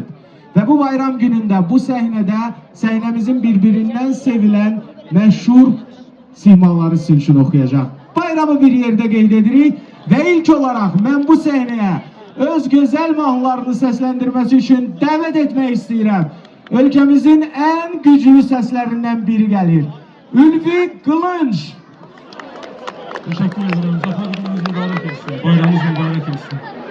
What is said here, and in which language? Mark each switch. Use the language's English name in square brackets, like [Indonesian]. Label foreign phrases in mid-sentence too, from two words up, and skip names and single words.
[Azerbaijani] Və bu bayram günündə, bu səhnədə səhnəmizin bir-birindən sevilən məşhur simaları sizin üçün oxuyacaq. Bayramı bir yerdə qeyd edirik və ilk olaraq mən bu səhnəyə öz gözəl mahnılarını səsləndirməsi üçün dəvət etmək istəyirəm. Ölkəmizin ən güclü səslərindən biri gəlir. Ülvi Qılınc. [Turkish] Teşekkür ederim. Zafer gününüz mübarek olsun. Bayramınız mübarek olsun.